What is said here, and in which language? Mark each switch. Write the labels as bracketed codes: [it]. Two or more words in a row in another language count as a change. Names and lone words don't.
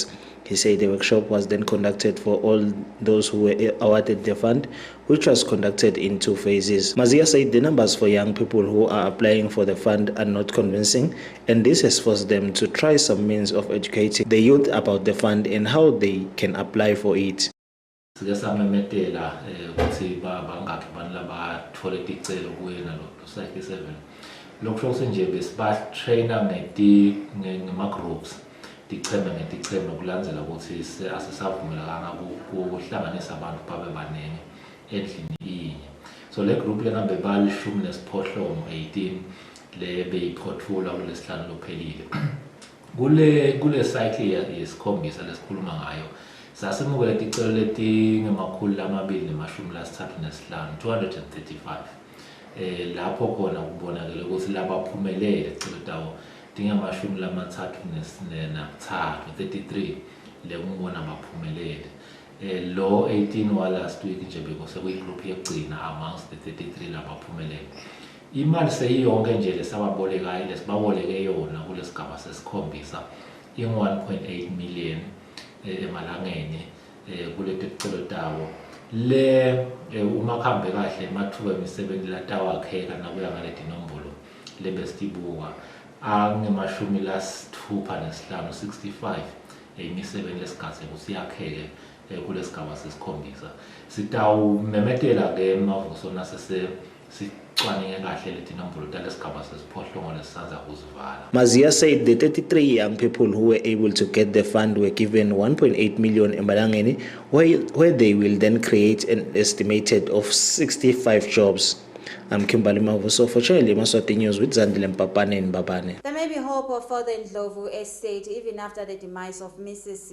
[en] He said the workshop was then conducted for all those who were awarded the fund, which was conducted in 2 phases. Mazia said the numbers for young people who are applying for the fund are not convincing, and this has forced them to try some means of educating the youth about the fund and how they can apply for it. [ss] Siyasamemetela ukuthi bangaphi abantu labathola ticelo kuyena lo cycle 7 lokho nje besibatraina ngema groups ticheme ngeticheme kulandzela ukuthi asisavumelana ukuhlanganisa abantu babe baningi endlini inye. So le group lengabe balishumi nesiphohlongo 18 le beyiphotfula kulesihlanu lophelile kule cycle yesikhombisa lesikhuluma ngayo. Sasimukela ticelo letingemakhulu lamabili nemashumi lasithathu nesihlanu 235. Lapho khona kubonakala ukuthi labaphumelele ticelo tawo tingamashumi lamathathu nesithathu 33 lekungibona baphumelele. Lo 18 wa [en] last week [ss] nje bekuse kuyigroup yekugcina [en] amongst the [ss] 33 labaphumelele. Imali seyiyonke nje lesababolekayo lesibaboleke yona kulesigaba sesikhombisa 1.8 million emalangeni kuleti ticelo tawo le uma khambe kahle emathuba emisebenzi latawo akheka nakuya ngaleti nombolo lebesitibuka angemashumi lasithupha nesihlanu 65 imisebenzi lesigaba kusiyakheke kulesigaba sesikhombisa. Sitawumemetela ke mavuso nasese [en] Mazia said the 33 young people who were able to get the fund were given 1.8 million in Malangeni, where they will then create an estimated of 65 jobs. I'm Kimberly Mavuso for Channel Yemaswati News with Zandile Mpapane in Mbabane. There may be hope of further Ndlovu estate even after the demise of Mrs.